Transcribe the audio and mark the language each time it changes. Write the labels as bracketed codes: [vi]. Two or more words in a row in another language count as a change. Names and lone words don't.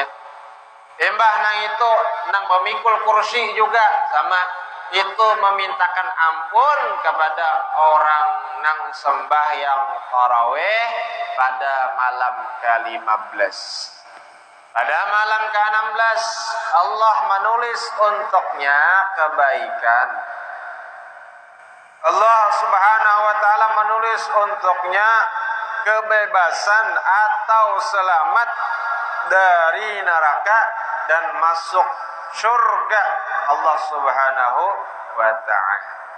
[id] Embah nang itu nang pemikul kursi juga sama, itu memintakan ampun kepada orang nang sembahyang taraweh pada malam ke-15. Pada malam ke-16 Allah menulis untuknya kebaikan. Allah [ar] سبحانه وتعالى [id] menulis untuknya kebebasan atau selamat dari neraka dan masuk surga Allah [ar] سبحانه وتعالى.